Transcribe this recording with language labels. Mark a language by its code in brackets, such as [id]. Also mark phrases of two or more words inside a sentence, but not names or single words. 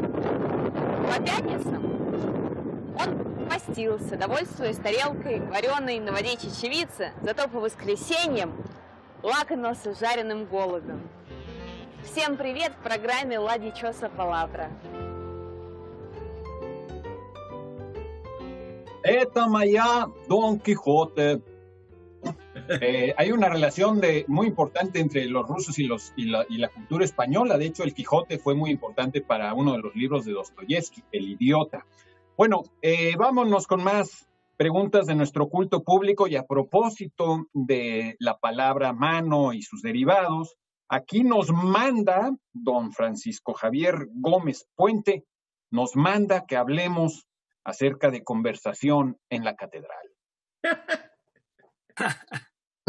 [ru] По пятницам он постился, довольствуясь тарелкой вареной на воде чечевицы, зато по воскресеньям лакомился жареным голубем. Всем привет в программе «La Dichosa Palabra». Это моя Don Quijote. [es] Hay una relación muy importante entre los rusos y la cultura española. De hecho, el Quijote fue muy importante para uno de los libros de Dostoyevsky, El Idiota. Bueno, vámonos con más preguntas de nuestro culto público, y a propósito de la palabra mano y sus derivados, aquí nos manda don Francisco Javier Gómez Puente, nos manda que hablemos acerca de conversación en la catedral.